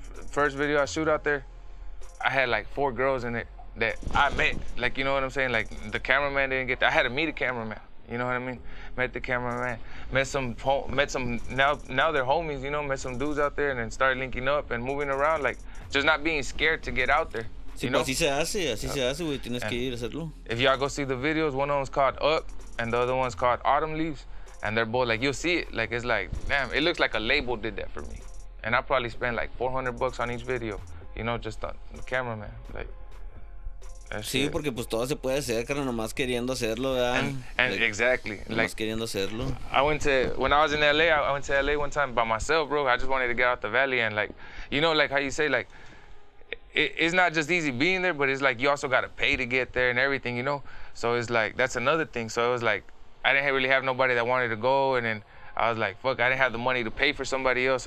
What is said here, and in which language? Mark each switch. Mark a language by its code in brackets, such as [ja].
[en] First video I shoot out there, I had like 4 girls in it that I met. Like, you know what I'm saying? Like, the cameraman didn't get that. I had to meet a cameraman. You know what I mean? Met the cameraman, met some, now they're homies, you know, met some dudes out there and then started linking up and moving around, like, just not being scared to get out there. [es] Sí, pues así se hace, güey, tienes que ir a hacerlo. [en] If y'all go see the videos, one of them's called Up and the other one's called Autumn Leaves, and they're both, like, you'll see it, like, it's like, damn, it looks like a label did that for me. And I probably spent like $400 on each video, you know, just on the cameraman, like. [es] Sí, porque pues todo se puede hacer, cara, nomás queriendo hacerlo, ¿verdad? [en] And like, exactly. [es] Nomás [en] like, [es] queriendo hacerlo. [en] When I was in LA, I went to LA one time by myself, bro. I just wanted to get out the valley and, like, you know, like how you say, like, it's not just easy being there, but it's like you also got to pay to get there and everything, you know? So it's like, that's another thing. So it was like, I didn't really have nobody that wanted to go, and then I was like, fuck, I didn't have the money to pay for somebody else.